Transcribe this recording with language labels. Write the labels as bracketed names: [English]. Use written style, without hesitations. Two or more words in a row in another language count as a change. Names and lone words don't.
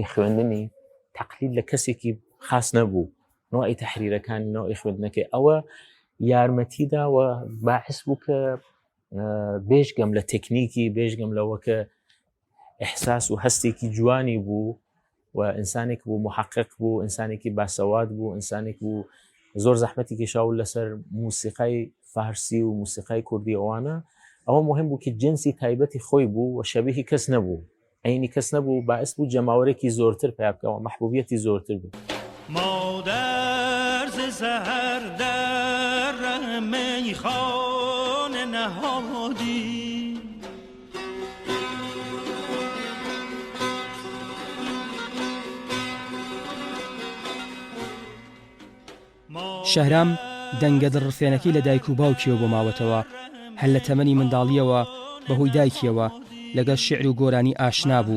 [Central Kurdish] خوێندنی تەقلید لە کەسێکی خاص نەبوو، نوعی تەحریرەکانی نوعی خوێندنەکەی ئەوە یارمەتیداوە باعث بوو کە بێژگەم لە تەکنیکی بێژگەم لەوە کە ئەحساس و هەستێکی جوانی بوو و ئینسانێک بوو محقق بوو، ئینسانێکی باسەوات بوو، ئینسانێک بوو زۆر زەحمەتی کێشاو لەسەر موسیقای فارسی و موسیقای کوردی ئەوانە. ئەوە مهم بوو کە جنسی تایبەتی خۆی بوو و شەبیهی کەس نەبوو، عینی کەس نەبوو، باعث بوو جەماوەرێکی زۆرتر پێ بکەوە، محبوبیەتی زۆرتر بوو. [Persian] مادر ز سحر در میخانه نهادی [Central Kurdish] شەهرام دەنگە دڕفێنەکەی لە دایک و باوکیەوە بۆ ماوەتەوە، هەل لە تەمەنی منداڵیەوە بەهۆی دایکیەوە لەگەڵ شعر و گۆرانی ئاشنا بوو.